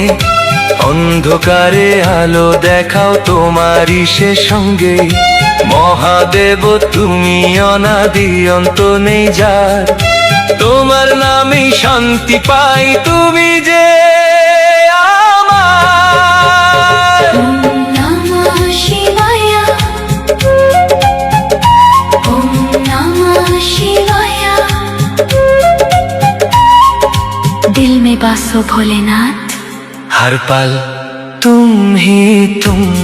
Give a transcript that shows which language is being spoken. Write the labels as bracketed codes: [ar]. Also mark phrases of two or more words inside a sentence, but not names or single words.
[bn] অন্ধকারে আলো দেখাও তোমারই সে সঙ্গে। মহাদেব তুমি অনাদি অন্ত নেই যার, তোমার নামেই শান্তি পাই তুমি যে আমার। [sa] ওম নমঃ শিবায়। ওম নমঃ শিবায়। [hi] दिल में बासो भोलेनाथ। हर पल तुम ही तुम।